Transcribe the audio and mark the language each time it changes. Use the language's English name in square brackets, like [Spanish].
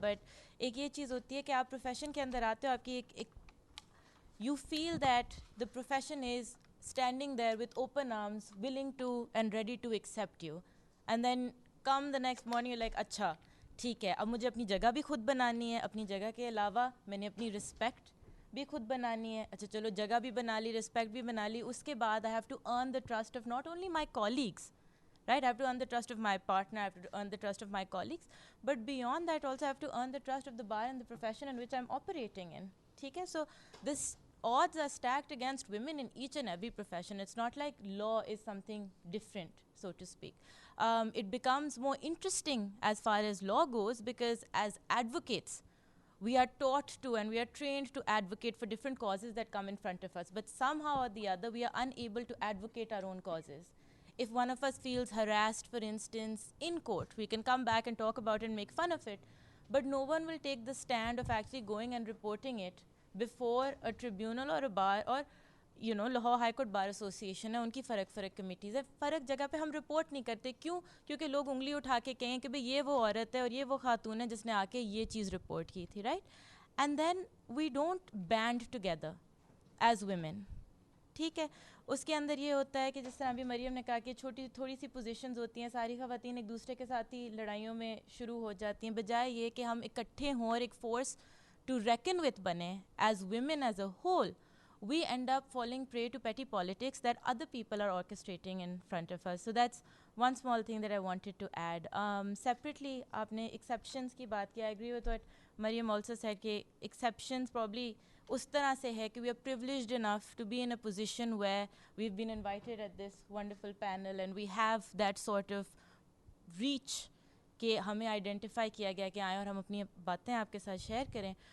[Hindi] But एक ये चीज़ होती है कि आप प्रोफेशन के अंदर आते हो, आपकी एक [English] you feel that the profession is standing there with open arms, willing to and ready to accept you, and then come the next morning you're like, [Hindi] अच्छा ठीक है, अब मुझे अपनी जगह भी खुद बनानी है, अपनी जगह के अलावा मैंने अपनी रिस्पेक्ट भी खुद बनानी है. अच्छा चलो, जगह भी बना ली, रिस्पेक्ट भी बना ली, उसके बाद [English] I have to earn the trust of not only my colleagues right? I have to earn the trust of my partner, I have to earn the trust of my colleagues. But beyond that also I have to earn the trust of the bar and the profession in which I'm operating in. Okay? So this odds are stacked against women in each and every profession. It's not like law is something different, so to speak. It becomes more interesting as far as law goes, because as advocates, we are taught to and we are trained to advocate for different causes that come in front of us. But somehow or the other, we are unable to advocate our own causes. If one of us feels harassed, for instance, in court, we can come back and talk about it and make fun of it. But no one will take the stand of actually going and reporting it before a tribunal or a bar, or Lahore High Court Bar Association [Hindi] है, उनकी फ़र्क committees है. फ़र्क जगह पे हम report नहीं करते. क्यों? क्योंकि लोग उंगली उठा के कहें कि भाई ये वो औरत है और ये वो खातून है जिसने आके ये चीज़ रिपोर्ट की थी, right? [English] And then we don't band together as women. [Hindi] ठीक है, उसके अंदर ये होता है कि जिस तरह अभी मरियम ने कहा कि छोटी थोड़ी सी पोजीशंस होती हैं, सारी ख़वातीन एक दूसरे के साथ ही लड़ाइयों में शुरू हो जाती हैं, बजाय ये कि हम इकट्ठे हों और एक फोर्स टू reckon with बने [English] as women as a whole. We end up falling prey to petty politics that other people are orchestrating in front of us. So that's one small thing that I wanted to add. Separately, [Hindi] aapne exceptions ki baat ki. [English] I agree with what Mariam also said, कि exceptions probably [Hindi] उस तरह से है कि [English] we are privileged enough to be in a position where we've been invited at this wonderful panel and we have that sort of reach [Hindi] कि हमें identify किया गया कि आएँ और हम अपनी बातें आपके साथ share करें.